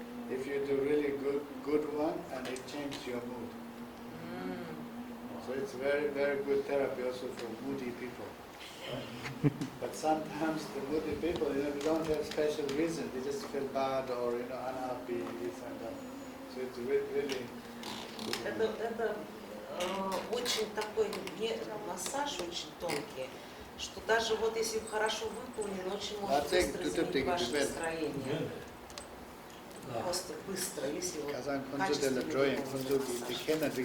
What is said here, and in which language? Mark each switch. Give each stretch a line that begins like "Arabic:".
English: If you do really good one, and it changes your mood. So it's very, very good therapy also for moody people. But sometimes the moody people, they don't have special reason. They just feel bad or, unhappy, this and that. So it's really
Russian: Это очень такой массаж, очень тонкий, что даже вот если хорошо выполнен, очень может быстро изменить ваше настроение. просто быстро, если вот Казан Kunzu de la Joy and Kunzu de Kennedy.